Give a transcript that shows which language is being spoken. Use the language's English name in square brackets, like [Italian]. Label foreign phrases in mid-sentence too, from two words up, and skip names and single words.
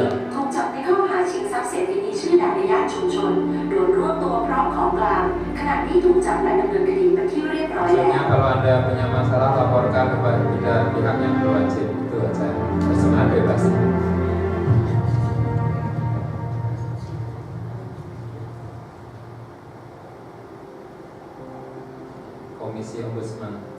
[Thai] ถูกจับในข้อหาชิงทรัพย์เศรษฐีชื่อดังในย่านชุมชนโดนรวบตัวพร้อมของกลางขณะนี้ถูกจับและดำเนินคดีเป็นที่เรียบร้อยแล้ว [Indonesian] Maksudnya kalau Anda punya masalah laporkan kepada pihak yang berwajib, itu aja. Terjemahan bebas. Komisi Ombudsman.